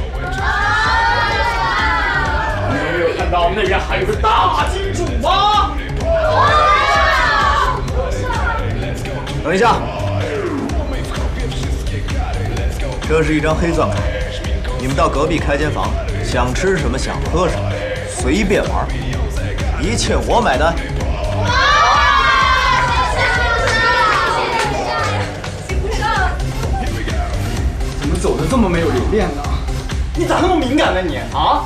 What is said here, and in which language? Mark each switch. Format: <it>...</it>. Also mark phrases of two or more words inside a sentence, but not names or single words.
<zh>沒有看到那邊還有個大金主嗎？等一下，這是一張黑鑽卡，你們到隔壁開間房，想吃什麼想喝什麼，隨便玩，一切我買單。走的這麼沒有留戀呢？你咋那麼敏感呢你啊？</zh>